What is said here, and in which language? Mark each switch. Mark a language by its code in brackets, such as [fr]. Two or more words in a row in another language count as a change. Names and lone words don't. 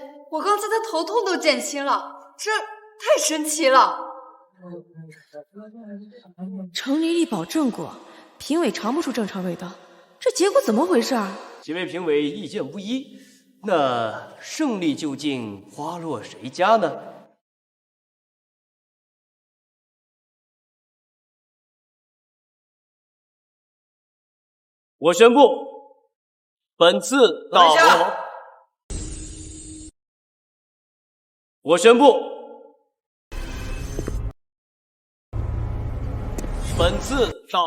[zh] 我剛才的頭痛都減輕了，這太神奇了。程麗麗保證過，評委嘗不出正常味道，這結果怎麼回事？幾位評委意見不一，那勝利究竟花落誰家呢？我宣布， 本次大魔王，我宣布，本次大……